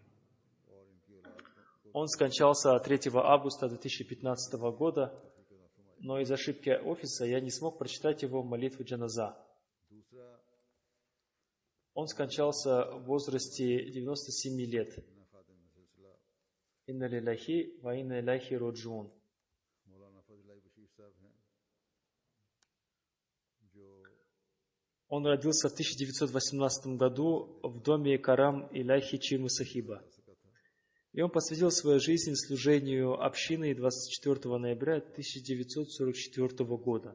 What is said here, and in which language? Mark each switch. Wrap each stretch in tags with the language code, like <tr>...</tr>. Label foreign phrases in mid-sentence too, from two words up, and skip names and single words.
<ru>Он скончался 3 августа 2015 года, но из ошибки офиса я не смог прочитать его молитву Джаназа. Он скончался в возрасте 97 лет.</ru> <ar>إنا لله وإنا إليه راجعون.</ar> <ru>Он родился в 1918 году в доме Карам Иляхи Чимы Сахиба. И он посвятил свою жизнь служению общины 24 ноября 1944 года.</ru>